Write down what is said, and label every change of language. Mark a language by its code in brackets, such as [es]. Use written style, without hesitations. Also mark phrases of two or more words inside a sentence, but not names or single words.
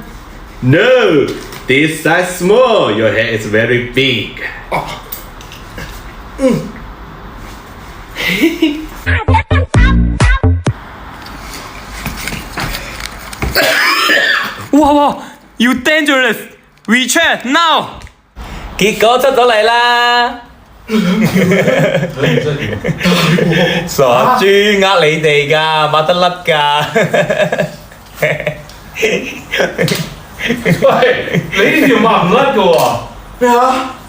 [en] No This size small Your head is very big Wow, you dangerous. WeChat now. [yue] 結果出咗嚟啦。傻豬呃你哋㗎，抹得甩㗎。喂，你呢條抹唔甩㗎喎。咩啊？